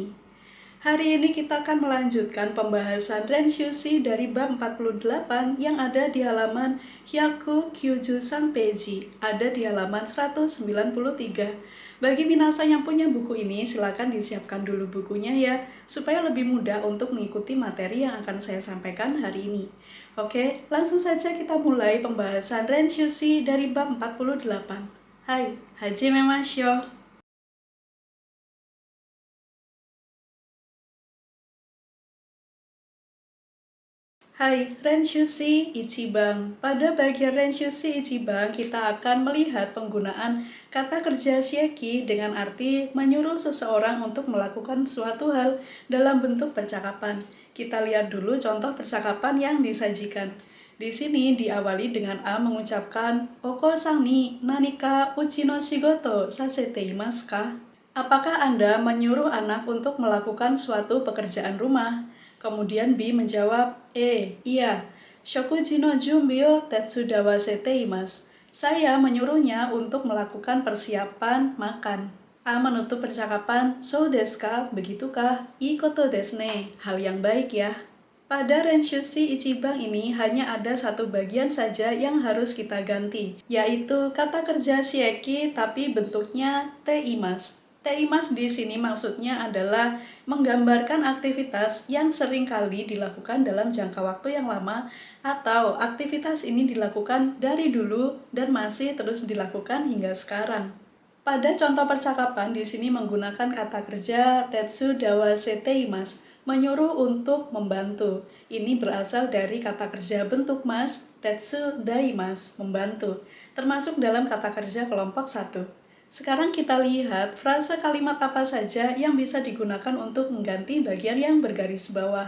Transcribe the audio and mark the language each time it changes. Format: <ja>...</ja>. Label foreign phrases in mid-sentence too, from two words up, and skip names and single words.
<id>Hari ini kita akan melanjutkan pembahasan Renshushi dari bab 48 yang ada di halaman</id> <ja>百九十三ページ,</ja> <id>ada di halaman 193. Bagi minasan yang punya buku ini, silakan disiapkan dulu bukunya ya, supaya lebih mudah untuk mengikuti materi yang akan saya sampaikan hari ini. Oke, langsung saja kita mulai pembahasan Renshushi dari bab 48.</id> <ja>はい, 始めましょう. はい、練習C一番.</ja> <id>Pada bagian</id> <ja>練習C一番,</ja> <id>kita akan melihat penggunaan kata kerja shieki dengan arti menyuruh seseorang untuk melakukan suatu hal dalam bentuk percakapan. Kita lihat dulu contoh percakapan yang disajikan. Di sini diawali dengan A mengucapkan,</id> <ja>お子さんに何か家の仕事させていますか?</ja> <id>Apakah Anda menyuruh anak untuk melakukan suatu pekerjaan rumah? Kemudian B menjawab, iya.</id> <ja>食事の準備を手伝わせています.</ja> <id>Saya menyuruhnya untuk melakukan persiapan makan. A menutup percakapan,</id> <ja>そうですか? Begitukah? いいことですね.</ja> <id>Hal yang baik ya. Pada Renshushi Ichiban ini hanya ada satu bagian saja yang harus kita ganti, yaitu kata kerja shieki tapi bentuknya teimasu. Teimas di sini maksudnya adalah menggambarkan aktivitas yang sering kali dilakukan dalam jangka waktu yang lama atau aktivitas ini dilakukan dari dulu dan masih terus dilakukan hingga sekarang. Pada contoh percakapan di sini menggunakan kata kerja</id> <ja>手伝わせています,</ja> <id>menyuruh untuk membantu. Ini berasal dari kata kerja bentuk mas,</id> <ja>手伝います,</ja> <id>membantu, termasuk dalam kata kerja kelompok 1. Sekarang kita lihat frasa kalimat apa saja yang bisa digunakan untuk mengganti bagian yang bergaris bawah.</id>